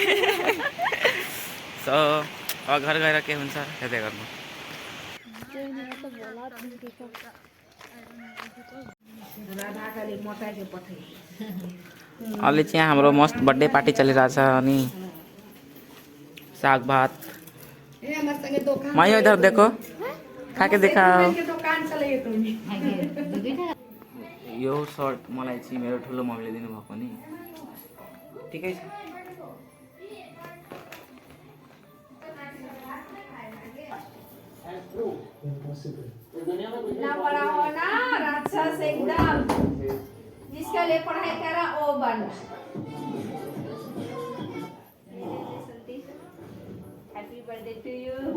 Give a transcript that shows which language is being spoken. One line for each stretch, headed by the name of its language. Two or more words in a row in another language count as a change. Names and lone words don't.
Nepali: सो अब घर गएर के हुन्छ हेर्दै गर्नु। अहिले चाहिँ हाम्रो मस्त बर्थडे पार्टी चलिरहेछ नि।
Hindi: साग भात मैं इधर देखो, खा के देखाओ।
Nepali: यो सर्ट मलाई चाहिँ मेरो ठुलो मम्मीले दिनुभएको नि, ठिकै छ।
Hindi: इतना बड़ा हो ना राक्षस एकदम, जिसका लिए पढ़ाई करा वो बन।
English: Happy birthday to you.